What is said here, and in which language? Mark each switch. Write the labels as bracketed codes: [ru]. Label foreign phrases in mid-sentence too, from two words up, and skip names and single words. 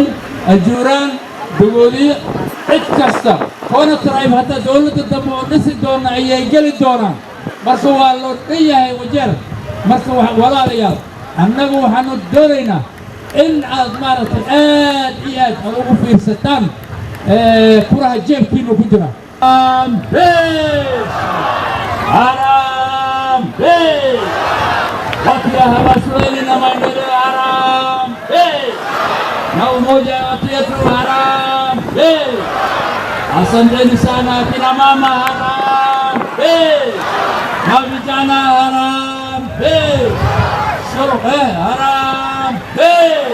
[so] ajuuraan dogooliye cid kasta koona tribe hadda dowladda dambe oo dhisi doona ayay geli doonaan marka waa loo dhan yahay wajeer marka walaalayaal annagu waxaanu doonaynaa in aad maaragtay aad iyo aad ugu fiirsataan kuraha jeebkiinu ku jira [sw] watu ya Habaas Weyne na maendeleo harambee na umoja wa watu yetu harambee. Asanteni sana kina mama harambee na vijana harambee, harambee.